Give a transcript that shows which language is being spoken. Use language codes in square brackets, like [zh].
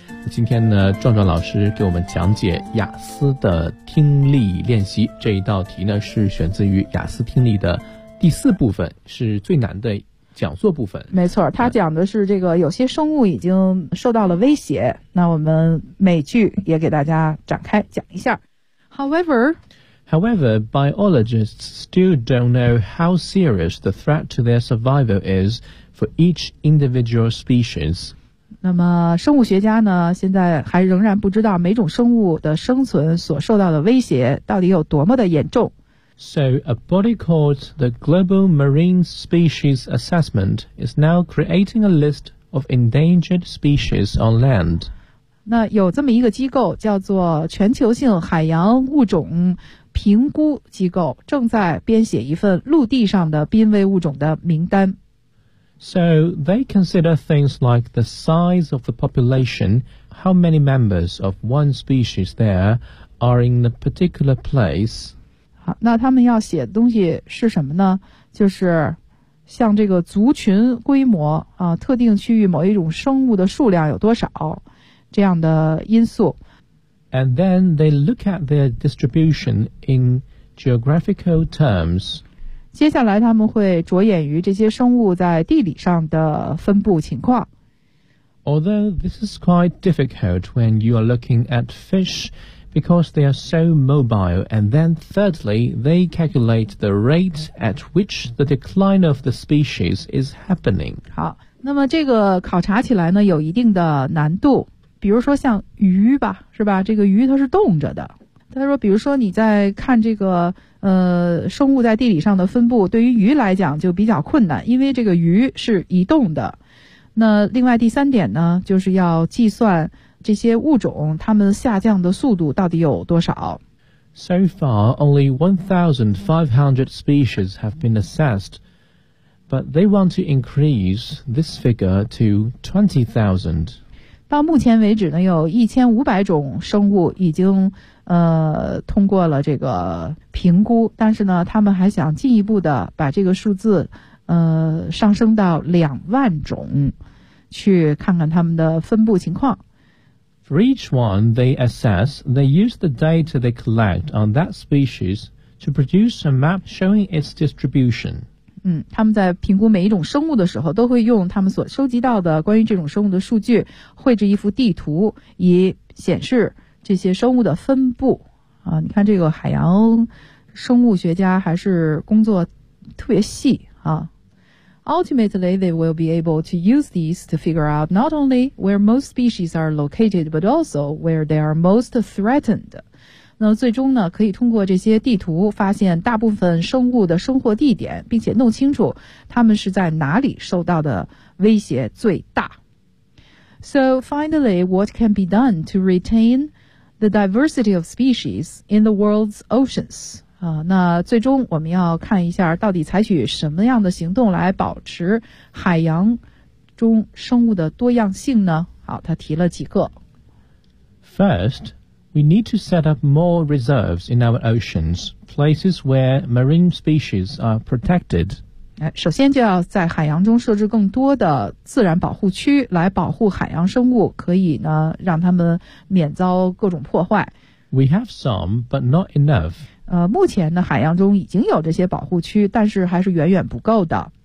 [zh] 今天呢，壮壮老师给我们讲解雅思的听力练习。这一道题呢，是选自于雅思听力的第四部分，是最难的讲座部分。没错，他讲的是这个有些生物已经受到了威胁，那我们每句也给大家展开讲一下。 [en] However, biologists still don't know how serious the threat to their survival is for each individual species. [zh] 那么生物学家呢，现在还仍然不知道每种生物的生存所受到的威胁到底有多么的严重。 [en] So a body called the Global Marine Species Assessment is now creating a list of endangered species on land. [zh] 那有这么一个机构叫做全球性海洋物种评估机构，正在编写一份陆地上的濒危物种的名单。 [en] So they consider things like the size of the population, how many members of one species there are in a particular place. [zh] 好，那他们要写的东西是什么呢？就是像这个族群规模啊，特定区域某一种生物的数量有多少，这样的因素。 [en] And then they look at their distribution in geographical terms. [zh] 接下来他们会着眼于这些生物在地理上的分布情况。 [en] Although this is quite difficult when you are looking at fish because they are so mobile, and then thirdly, they calculate the rate at which the decline of the species is happening. [zh] 好，那么这个考察起来呢，有一定的难度。比如说像鱼吧，是吧，这个鱼它是动着的。他说比如说你在看这个生物在地理上的分布，对于鱼来讲就比较困难，因为这个鱼是移动的。那另外第三点呢，就是要计算这些物种它们下降的速度到底有多少。 [en] So far, only 1,500 species have been assessed, but they want to increase this figure to 20,000. [zh] 到目前为止呢，有1500种生物已经通过了这个评估，但是呢他们还想进一步的把这个数字上升到20,000种，去看看他们的分布情况。 [en] For each one they assess, they use the data they collect on that species to produce a map showing its distribution. [zh] 他们在评估每一种生物的时候，都会用他们所收集到的关于这种生物的数据绘制一幅地图，以显示这些生物的分布。啊，你看这个海洋生物学家还是工作特别细啊。 [en] Ultimately, they will be able to use these to figure out not only where most species are located, but also where they are most threatened. [zh] 那最终呢，可以通过这些地图发现大部分生物的生活地点，并且弄清楚它们是在哪里受到的威胁最大。 [en] So finally, what can be done to retain the diversity of species in the world's oceans? [zh] 那最终我们要看一下到底采取什么样的行动来保持海洋中生物的多样性呢？好，他提了几个。 [en] First,We need to set up more reserves in our oceans, places where marine species are protected. [zh] 首先就要在海洋中设置更多的自然保护区，来保护海洋生物，可以呢让它们免遭各种破坏。 [en] We have some, but not enough. [zh] 目前呢海洋中已经有这些保护区，但是还是远远不够的。